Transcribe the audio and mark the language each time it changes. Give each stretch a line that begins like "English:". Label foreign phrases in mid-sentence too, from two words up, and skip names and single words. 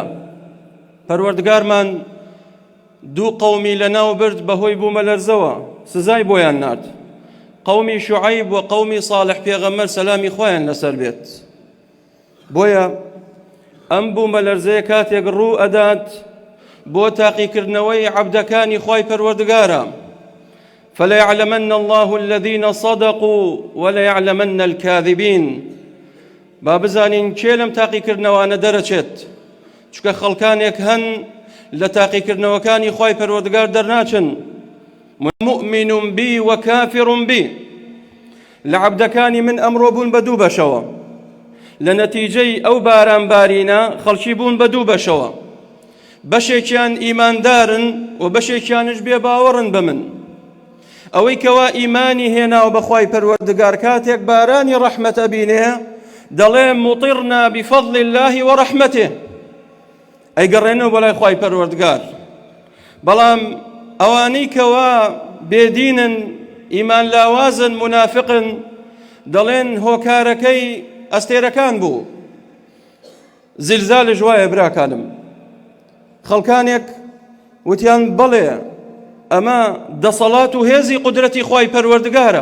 Central Kurdish: پەروەردگارمان دوو قەومی لە ناو برد بەهۆی بوومەلەرزەوە، سزای بۆیان نارد. قەومی شوعەیب و قەومی ساڵح پێغەمبەر سەلامی خۆیان لەسەر بێت. بۆیە ئەم بوومەلەرزەیە کاتێک ڕوو ئەدات بۆ تاقیکردنەوەی عەبدەکانی خوای پەروەردگارە.
Arabic: فليعلمن الله الذين صدقوا وليعلمن الكاذبين.
Central Kurdish: با بزانین کێ لەم تاقیکردنەوانە دەرەچێت، چونکە خەڵکانێک هەن لە تاقیکردنەوەکانی خوای پەروەردگار دەرناچن. مؤمن بی و کافر بی. لە عەبدەکانی من ئەمڕۆ بوون بە دوو بەشەوە. لە نەتیجەی ئەو بارانبارینە خەڵکی بوون بە دوو بەشەوە. بەشێکیان ئیماندارن و بەشێکیانش بێباوەڕن بە من. ئەوەی کەوا ئیمانی هێناوە بە خوای پەروەردگار کاتێک بارانی ڕەحمەت ئەبینێ دەڵێ
Arabic: مطرنا بفضل الله ورحمته،
Central Kurdish: ئەیگەڕێنەوە بەلای خوای پەروەردگار. بەڵام ئەوانەی کەوا بێدینن، ئیمان لاوازن، منافقن، دەڵێن هۆکارەکەی ئەستێرەکان بوو. زیلزالش وایە براکانم، خەڵکانێک وتیان بەڵێ ئەمە دەسەڵات و هێزی قودرەتی خوای پەروەردگارە.